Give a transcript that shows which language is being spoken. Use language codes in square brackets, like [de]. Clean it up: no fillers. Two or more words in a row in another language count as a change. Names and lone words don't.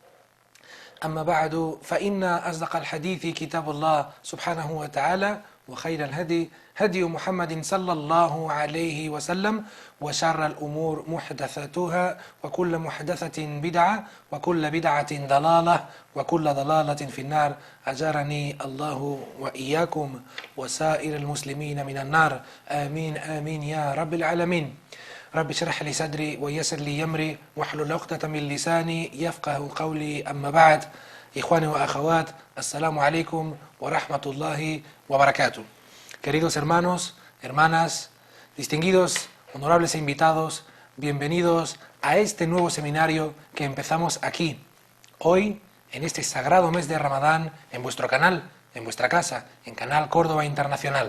[ar] أما بعد فإن أصدق الحديث كتاب الله سبحانه وتعالى وخير الهدي هدي محمد صلى الله عليه وسلم وشر الأمور محدثاتها وكل محدثة بدعة وكل بدعة ضلالة وكل ضلالة في النار أجارني الله وإياكم وسائر المسلمين من النار آمين آمين يا رب العالمين. رب اشرح لي صدري ويسر لي أمري واحلل عقدة من لساني يفقه قولي. أما بعد إخواني وأخوات السلام عليكم ورحمة الله وبركاته. [es] Queridos hermanos, hermanas, distinguidos, honorables e invitados, bienvenidos a este nuevo seminario que empezamos aquí, hoy, en este sagrado mes de Ramadán, en vuestro canal, en vuestra casa, en Canal Córdoba Internacional.